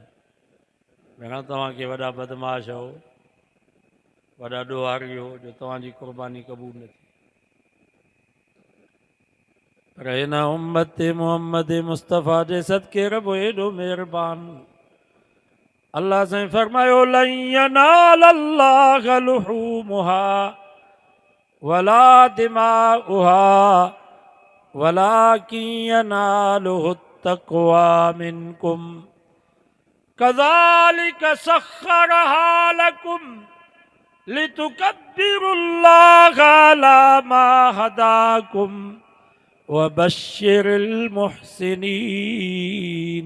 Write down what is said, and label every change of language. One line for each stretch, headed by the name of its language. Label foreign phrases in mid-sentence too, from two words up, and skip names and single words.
Sindhi: मेणा तव्हांखे वॾा बदमाश हो, वॾा ॾोहारी हो जो तव्हांजी क़ुर्बानी क़बूल न थी। पर हिन उम्मत मुहम्मद मुस्तफ़ा जे सदके रब एॾो महिरबान, अल्लाह साईं फरमायो
Arabic: لن ينال الله لحومها ولا دماؤها ولكن يناله التقوى منكم كذلك سخرها لكم لتكبروا الله على ما هداكم وبشر المحسنين.